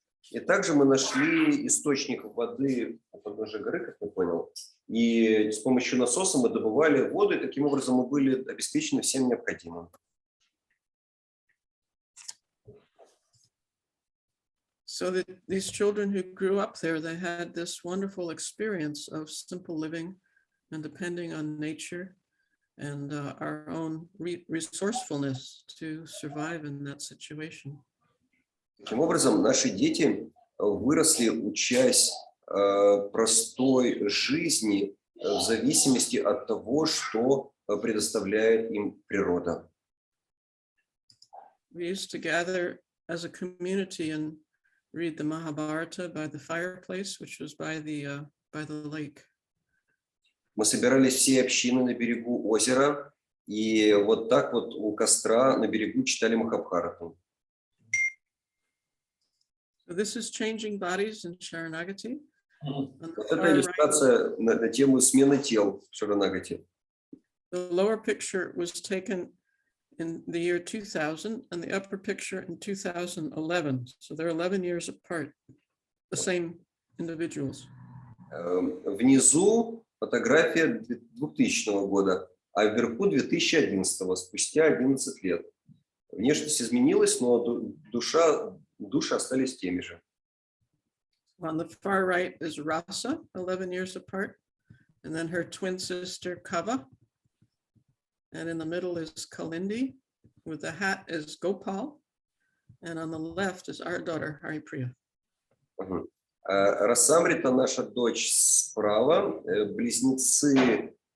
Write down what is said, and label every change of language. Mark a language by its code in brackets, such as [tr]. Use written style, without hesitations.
[ru] И также мы нашли источник воды у подножия горы, как я понял. И с помощью насоса мы добывали воду, и таким образом мы были обеспечены всем необходимым. [en] So that these children who grew up there, they had this wonderful experience of simple living and depending on nature and our own resourcefulness to survive in that situation. [ru] Таким образом, наши дети выросли, учась простой жизни в зависимости от того, что предоставляет им природа. [en] We used to gather as a community and read the Mahabharata by the fireplace, which was by the lake. [ru] Мы собирались всей общиной на берегу озера, и вот так вот у костра на берегу читали Махабхарату. [en] So this is changing bodies in Sharanagati. [ru] Вот это иллюстрация на тему смены тел в Шаранагати. [en] The lower picture was taken in the year 2000 and the upper picture in 2011. So they're 11 years apart, the same individuals. [ru] Внизу фотография 2000 года, а вверху 2011, спустя 11 лет. Внешность изменилась, но души остались теми же. [en] On the far right is Rasa, 11 years apart, and then her twin sister Kava. And in the middle is Kalindi, with the hat is Gopal, and on the left is our daughter Haripriya. [ru] Расамрита, наша дочь, справа, близнецы